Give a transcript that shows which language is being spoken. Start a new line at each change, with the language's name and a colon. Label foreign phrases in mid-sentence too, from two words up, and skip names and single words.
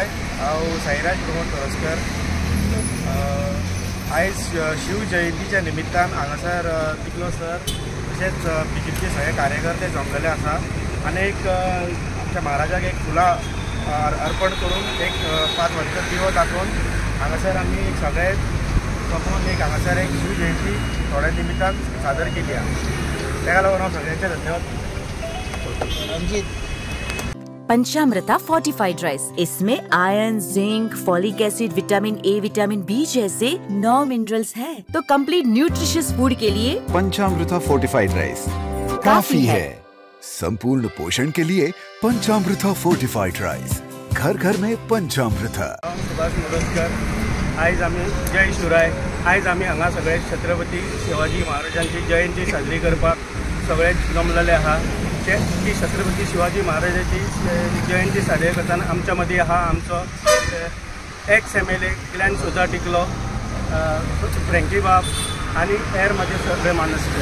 Konkani: हांव साईराज प्रमोद परस्कर. आयज शिवजयंतीच्या निमित्तान हांगासर तिकलो सर तशेंच बीजेपीचे सगळे कार्यकर्ते जमलेले आसा आनी एक आमच्या महाराजाक एक फुलां अर्पण करून एक 5 वर्सां दिवो दाखोवन हांगासर आमी एक सगळे जमून एक हांगासर एक शिवजयंती थोड्या निमित्तान सादर केली आहा. ताका लागून हांव सगळ्यांचे धन्यवाद.
Hindi: पंचामृता फोर्टिफाइड राइस, इसमें आयरन, जिंक, फॉलिक एसिड, विटामिन ए, विटामिन बी जैसे 9 मिनरल्स हैं। तो
English: complete nutritious food
Hindi: के लिए पंचामृता फोर्टिफाइड राइस काफी है। संपूर्ण पोषण के लिए पंचामृता फोर्टिफाइड राइस, घर घर में पंचामृता।
Konkani: सुभाष मोरजकर, आयज आमी जय शिवराय। आयज आमी हांगा सगळे छत्रपती शिवाजी महाराजांची जयंती साजरी करपाक सगळे जमलेले आहा। ती छत्रपती शिवाजी महाराजांची जयंती साजरी करताना आमच्या मदीं आहा आमचो
English: ex MLA
Konkani: ग्लॅन सोजा टिकलो, फ्रँकी बाब आनी हेर म्हाजे सगळे मानसकर।